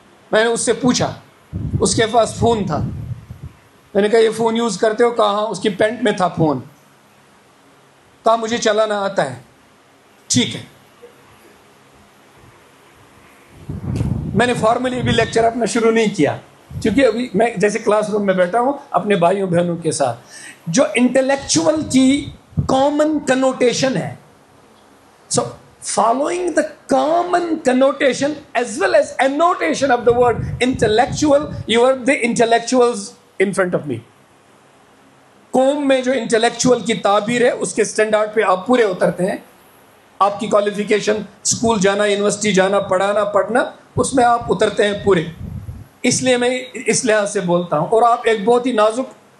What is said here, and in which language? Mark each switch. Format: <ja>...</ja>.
<ur>میں نے اس سے پوچھا, اس کے پاس فون تھا. میں نے کہا یہ فون یوز کرتے ہو؟ کہا ہاں. اس کی پینٹ میں تھا فون. کہا مجھے چلانا آتا ہے. ٹھیک ہے. میں نے فارملی ابھی لیکچر اپنا شروع نہیں کیا, کیونکہ ابھی میں جیسے کلاس روم میں بیٹھا ہوں اپنے بھائیوں بہنوں کے ساتھ. جو انٹلیکچوئل کی کامن کنوٹیشن ہے,</ur> <en>So following the common connotation as well as annotation of the word intellectual, you are the intellectuals in front of me.</en> <ur>قوم میں جو انٹلیکچوئل کی تعبیر ہے اس کے سٹینڈارڈ پہ آپ پورے اترتے ہیں. آپ کی کوالیفیکیشن, اسکول جانا, یونیورسٹی جانا, پڑھانا, پڑھنا, اس میں آپ اترتے ہیں پورے. اس لیے میں اس لحاظ سے بولتا ہوں. اور آپ ایک بہت ہی نازک</ur>